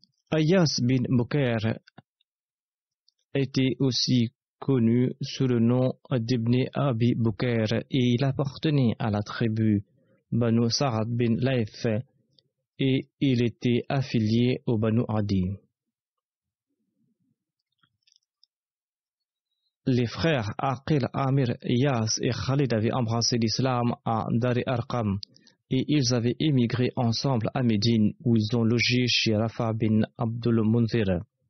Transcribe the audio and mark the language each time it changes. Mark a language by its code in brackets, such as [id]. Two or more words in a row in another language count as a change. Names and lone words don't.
[fr] Ayas bin Bukair était aussi connu sous le nom d'Ibn Abi Bukair et il appartenait à la tribu Banu Sa'ad bin Layth et il était affilié au Banu Adi. Les frères Aqil, Amir, Iyas et Khalid avaient embrassé l'islam à Dar-e Arqam et ils avaient émigré ensemble à Médine où ils ont logé chez Rafa bin Abdul Munzir.